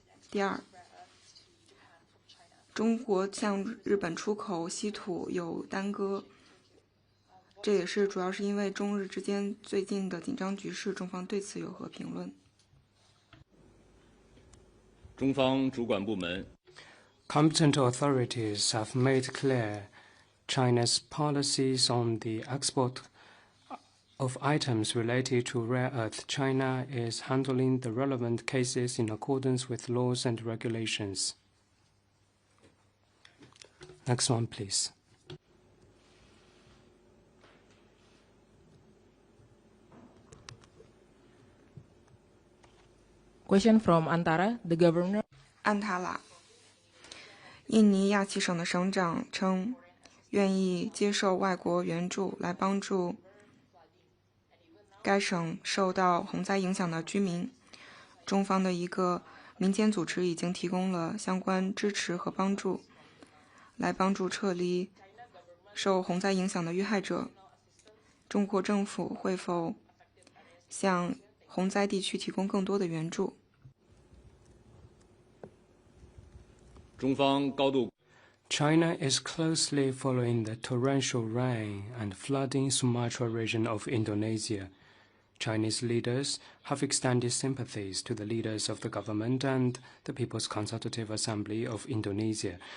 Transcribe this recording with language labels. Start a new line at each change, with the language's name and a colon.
Chinese: 第二，中国向日本出口稀土有耽搁，这也是主要是因为中日之间最近的紧张局势，中方对此有何评论？中方主管部门
English: Competent authorities have made clear China's policies on the export of items related to rare earth. China is handling the relevant cases in accordance with laws and regulations. Next one, please. Question from Antara, the governor.
Chinese: 安塔拉，印尼亚齐省的省长称，愿意接受外国援助来帮助该省受到洪灾影响的居民。中方的一个民间组织已经提供了相关支持和帮助，来帮助撤离受洪灾影响的遇害者。中国政府会否向洪灾地区提供更多的援助。中方高度
English: China is closely following the torrential rain and flooding Sumatra region of Indonesia. Chinese leaders have extended sympathies to the leaders of the government and the People's Consultative Assembly of Indonesia.